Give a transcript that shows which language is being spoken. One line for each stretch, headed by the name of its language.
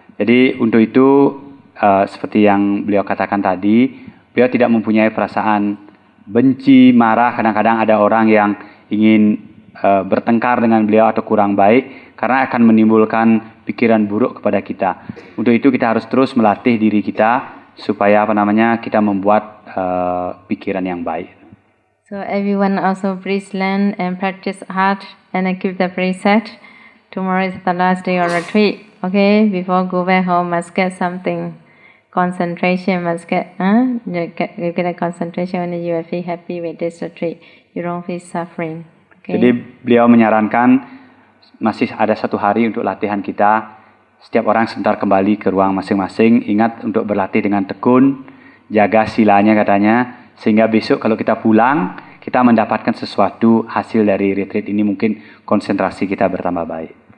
Indonesian: Jadi untuk itu seperti yang beliau katakan tadi, beliau tidak mempunyai perasaan benci, marah. Kadang-kadang ada orang yang ingin bertengkar dengan beliau atau kurang baik karena akan menimbulkan pikiran buruk kepada kita. Untuk itu kita harus terus melatih diri kita supaya kita membuat pikiran yang baik.
English: So everyone also please learn and practice hard and keep the preset. Tomorrow is the last day of retreat. Okay, before go back home must get something. Concentration must get, you get a concentration when you feel happy with this retreat. You don't feel suffering. Okay?
Indonesian: Jadi beliau menyarankan masih ada 1 hari untuk latihan kita. Setiap orang sebentar kembali ke ruang masing-masing. Ingat untuk berlatih dengan tekun, jaga silanya katanya, sehingga besok kalau kita pulang, kita mendapatkan sesuatu hasil dari retreat ini, mungkin konsentrasi kita bertambah baik.